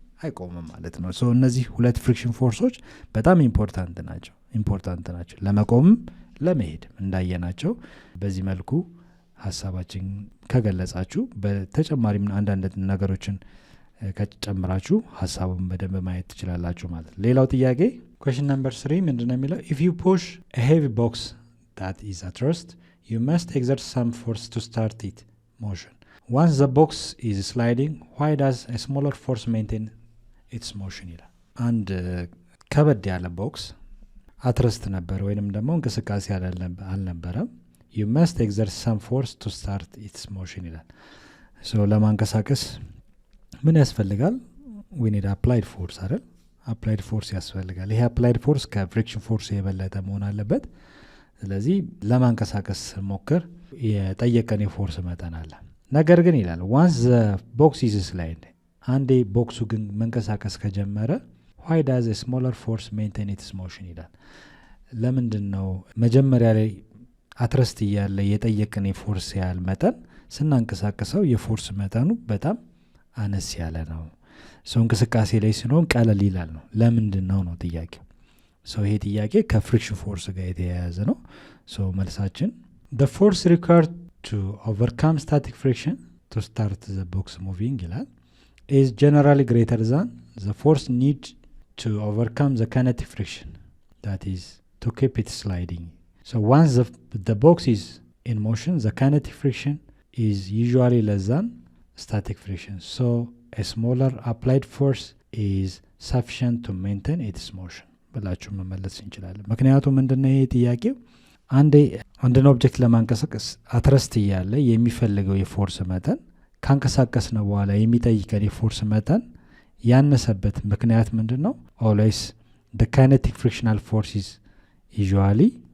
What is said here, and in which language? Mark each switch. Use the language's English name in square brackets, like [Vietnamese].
[Amharic] አይቆምም ማለት ነው። እነዚህ ሁለት ፍሪክሽን ፎርሶች በጣም ኢምፖርታንት ናቸው ለመቆምም ለመሄድ እንዳየናቸው። በዚህ መልኩ ሀሳባችን ከገለጻችሁ በተጨማሪም አንዳንድ ነገሮችን ከጨምራችሁ ሀሳቡን በደንብ ማየት ትችላላችሁ ማለት ነው። ሌላው ጥያቄ [English] question number 3 [Amharic] ምንድነው የሚለው? [English] if you push a heavy box that is at rest you must exert some force to start it motion. once the box is sliding why does a smaller force maintain its motion [Amharic] ይላል። አንድ ከበድ ያለ ቦክስ አትረስት ነበር ወይንም ደግሞ እንቅስቃሴ አልነበረም። [English] you must exert some force to start its motion [Amharic] ይላል። ለማንቀሳቀስ ምን ያስፈልጋል? [English] we need applied force [Amharic] አይደል? applied force ያስፈልጋል። ይሄ applied force ከፍሪክሽን ፎርስ የበለጠ መሆን አለበት። ስለዚህ ለማንቀሳቀስ ሞክር የጠየቀን የፎርስ መጠን አለ። ነገር ግን ይላል [English] once the box is slide [Amharic] አንዴ ቦክሱ ግን መንቀሳቀስ ከጀመረ [English] why does a smaller force maintain its motion [Amharic] ይላል። ለምንድን ነው መጀመሪያ ላይ አትረስት እያለ የጠየቀን የፎርስ ያህል መጠን ስናንቀሳቀሰው የፎርስ መጠኑ በጣም አነስ ያለ ነው? እንቅስቃሴ ላይ ሲሆን ቀለል ይላል ነው። ለምንድን ነው ጥያቄው። ይሄ ጥያቄ ከፍሪክሽን ፎርስ ጋር የተያያዘ ነው። መልሳችን [English] the force required to overcome static friction to start the box moving [Amharic] ይላል [English] is generally greater than the force need to overcome the kinetic friction that is to keep it sliding. Once the box is in motion the kinetic friction is usually less than static friction. A smaller applied force is sufficient to maintain its motion [Amharic] ብላችሁ መመለስ እንችላለን። ምክንያቱም ምንድነው ይሄ ጥያቄው አንድን ኦብጀክት ለማንቀሳቀስ አትረስት እያለ የሚፈልገው የፎርስ መጠን ካንቀሳቀስነው በኋላ የሚጠይቀን የፎርስ መጠን ያነሰበት ምክንያት ምንድነው? [English] always the kinetic frictional force is usually